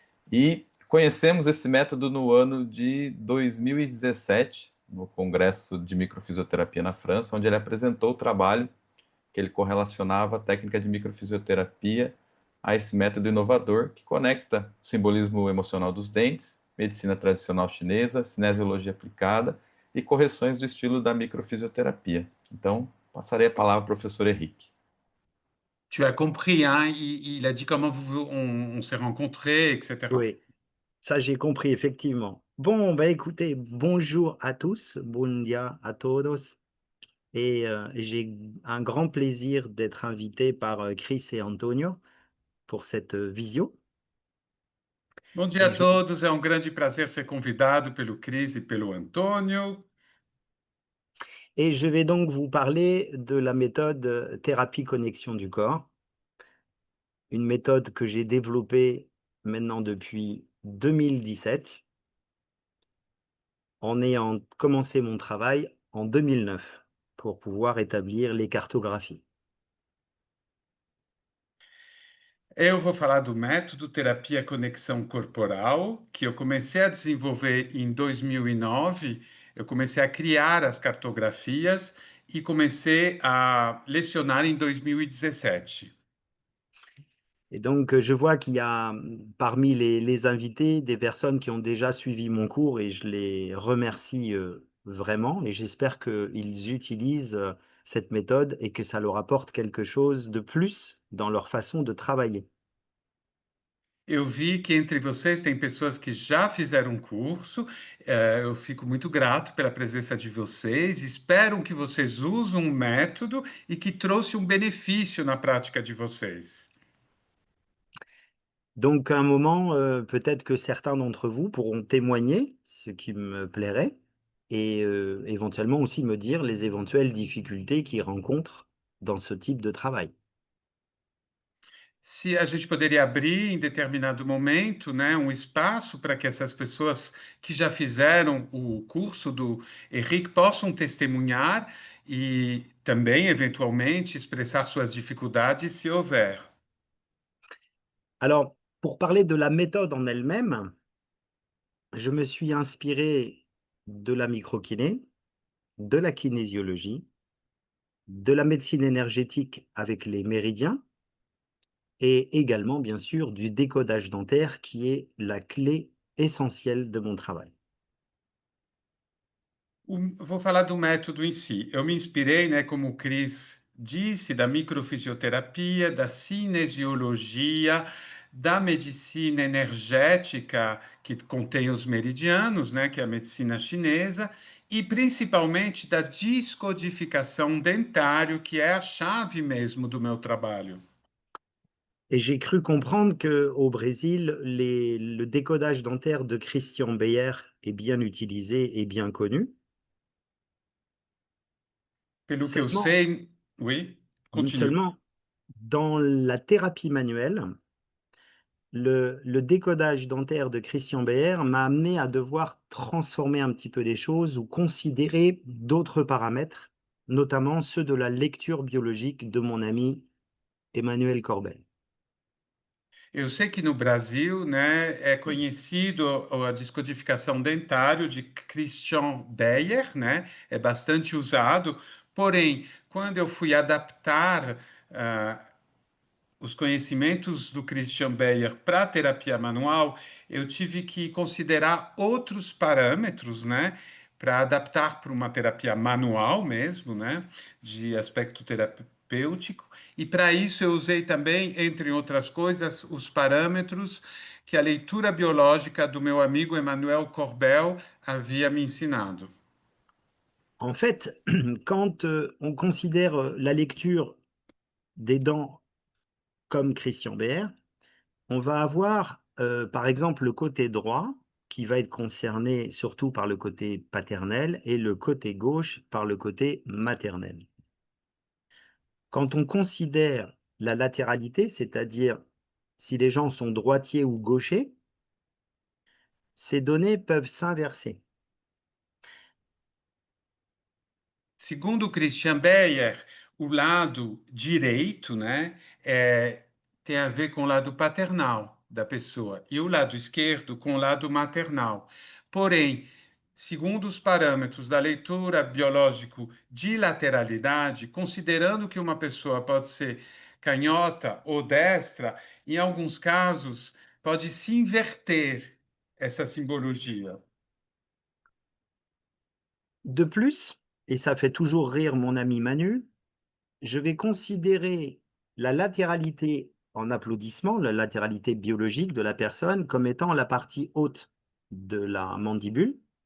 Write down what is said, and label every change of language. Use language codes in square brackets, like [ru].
[pt] E conhecemos esse método no ano de 2017, no Congresso de Microfisioterapia na França, onde ele apresentou o trabalho que ele correlacionava a técnica de microfisioterapia a esse método inovador que conecta o simbolismo emocional dos dentes, medicina tradicional chinesa, cinesiologia aplicada e correções do estilo da microfisioterapia. Então, passarei a palavra ao professor Henrique. [fr] tu as compris, hein? Il a dit comment on s'est rencontrés, etc. Oui, ça j'ai compris effectivement. Bon, bah écoutez, bonjour à tous, [es] buen día a todos. [fr] Et j'ai un grand plaisir d'être invité par Chris et Antonio pour cette visio. [pt] Bom dia a [fr] Et je, [pt] todos, é um grande prazer ser convidado pelo Cris e pelo Antônio. [fr] et je vais donc vous parler de la méthode thérapie connexion du corps, une méthode que j'ai développée maintenant depuis 2017 en ayant commencé mon travail en 2009 pour pouvoir établir les cartographies. [pt] Eu vou falar do método terapia conexão corporal, que eu comecei a desenvolver em 2009. Eu comecei a criar as cartografias e comecei a lecionar em 2017. [fr] Et donc, je vois qu'il y a parmi les invités des personnes qui ont déjà suivi mon cours et je les remercie vraiment et j'espère qu'ils utilisent cette méthode et que ça leur apporte quelque chose de plus dans leur façon de travailler. [pt] Eu vi que entre vocês tem pessoas que já fizeram um curso. Eu fico muito grato pela presença de vocês. Espero que vocês usem um método e que trouxe um benefício na prática de vocês. [fr] Donc, à un moment, peut-être que certains d'entre vous pourront témoigner, ce qui me plairait, et éventuellement aussi me dire les éventuelles difficultés qu'ils rencontrent dans ce type de travail. [pt] Se a gente poderia abrir em determinado momento, né, um espaço para que essas pessoas que já fizeram o curso do Henrique possam testemunhar e também, eventualmente, expressar suas dificuldades, se houver. [fr] Alors, pour parler de la méthode en elle-même, je me suis inspiré de la microkiné, de la kinésiologie, de la médecine énergétique avec les méridiens et également, bien sûr, du décodage dentaire qui est la clé essentielle de mon travail. [pt] Vou falar do método em si. Eu me inspirei, né, como o Cris disse, da microfisioterapia, da cinesiologia, da medicina energética, que contém os meridianos, né, que é a medicina chinesa, e principalmente da descodificação dentário, que é a chave mesmo do meu trabalho. [fr] Et j'ai cru comprendre qu'au Brésil, le décodage dentaire de Christian Beyer est bien utilisé et bien connu. [pt] Pelo que eu [fr] Seulement, [pt] sei, [fr] oui, continue. seulement dans la thérapie manuelle, le décodage dentaire de Christian Beer m'a amené à devoir transformer un petit peu les choses ou considérer d'autres paramètres, notamment ceux de la lecture biologique de mon ami Emmanuel Corbel. [pt] Eu sei que no Brasil, né, é conhecido a descodificação dentário de Christian Beyer, né, é bastante usado, porém, quando eu fui adaptar os conhecimentos do Christian Beyer para a terapia manual, eu tive que considerar outros parâmetros, né, para adaptar para uma terapia manual mesmo, né, de aspecto terapêutico. E para isso eu usei também, entre outras coisas, os parâmetros que a leitura biológica do meu amigo Emmanuel Corbel havia me ensinado. [fr] En fait, quand on considère la lecture des dents comme Christian Beer, on va avoir, par exemple, le côté droit qui va être concerné surtout par le côté paternel et le côté gauche par le côté maternel. Quand on considère la latéralité, c'est-à-dire si les gens sont droitiers ou gauchers, ces données peuvent s'inverser. [pt] Segundo Christian Beyer, o lado direito, né, tem a ver com o lado paternal da pessoa e o lado esquerdo com o lado maternal. Porém, segundo os parâmetros da leitura biológico de lateralidade, considerando que uma pessoa pode ser canhota ou destra, em alguns casos pode se inverter essa simbologia. [fr] De plus, et ça fait toujours rire mon ami Manu, je vais considérer la latéralité en applaudissement, la latéralité biologique de la personne, comme étant la partie haute de la mandibule.